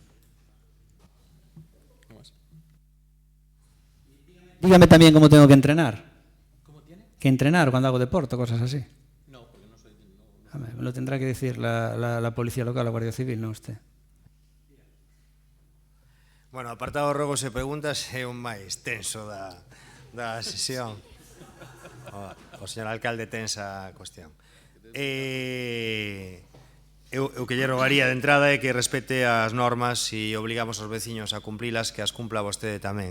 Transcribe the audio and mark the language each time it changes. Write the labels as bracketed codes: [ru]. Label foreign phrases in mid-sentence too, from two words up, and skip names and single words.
[es] Dígame también cómo tengo que entrenar. ¿Cómo tiene? Que entrenar cuando hago deporte, cosas así. No, porque no soy... Me lo tendrá que decir la policía local, la Guardia Civil, no usted. Bueno, [gl] apartado rogos e preguntas é o máis tenso da sesión. O señor alcalde tensa a cuestión. O que lle rogaría de entrada é que respete as normas e obligamos aos veciños a cumprilas, que as cumpla vostede tamén.